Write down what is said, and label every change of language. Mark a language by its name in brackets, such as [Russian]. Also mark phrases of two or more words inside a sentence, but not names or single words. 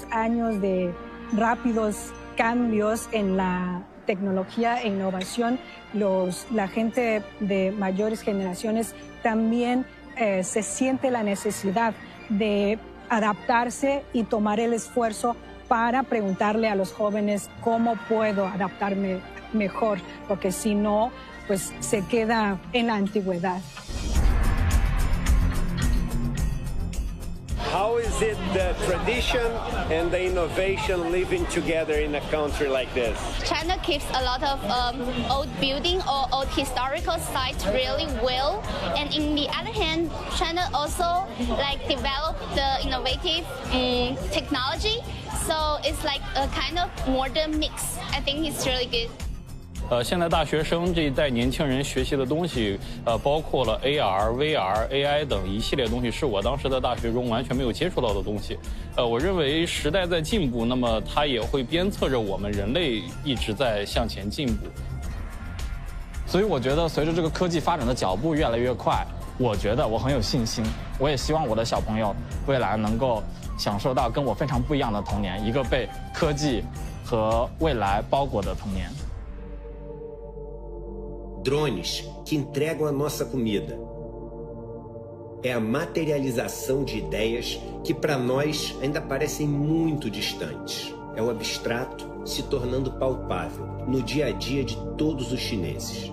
[Spanish] años de rápidos cambios en la tecnología e innovación, la gente de mayores generaciones también se siente la necesidad de adaptarse y tomar el esfuerzo para preguntarle a los jóvenes cómo puedo adaptarme mejor, porque si no, pues se queda en la antigüedad. [English] How is it the tradition and the innovation living together in a country like this? China keeps a lot of old building or old historical sites really well, and in the other hand, China also developed the innovative technology, so it's like a kind of modern mix. I think it's really good. [Chinese] 现在大学生这一代年轻人学习的东西，包括了 AR、VR、AI 等一系列东西，是我当时在大学中完全没有接触到的东西。我认为时代在进步，那么它也会鞭策着我们人类一直在向前进步。所以我觉得，随着这个科技发展的脚步越来越快，我觉得我很有信心。我也希望我的小朋友未来能够享受到跟我非常不一样的童年，一个被科技和未来包裹的童年。 [Portuguese] Drones que entregam a nossa comida. É a materialização de ideias que para nós ainda parecem muito distantes. É o abstrato se tornando palpável no dia a dia de todos os chineses.